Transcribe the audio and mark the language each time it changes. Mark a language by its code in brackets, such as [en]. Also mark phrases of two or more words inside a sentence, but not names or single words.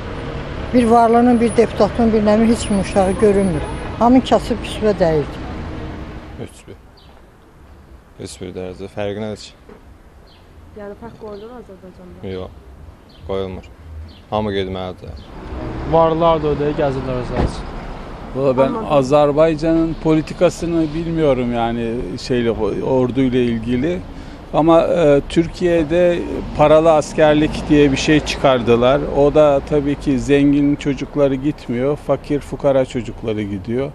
[az] Bir varlının, bir deputatın, bir nəmin heç kim uşağı görünmür. Hamı kasıb küsubə dəyirdi. Heç bir dərəcə fərqi nədir ki? Yəni fərq qoyulur Azərbaycanda? Yox, qoyulmur. Hamı getməlidir. Varlar da öyle gəzirlər özləri. [tr] Valla ben Azerbaycan'ın politikasını bilmiyorum yani orduyla ilgili. Ama Türkiye'de paralı askerlik diye bir şey çıkardılar. O da tabii ki zengin çocukları gitmiyor, fakir fukara çocukları gidiyor.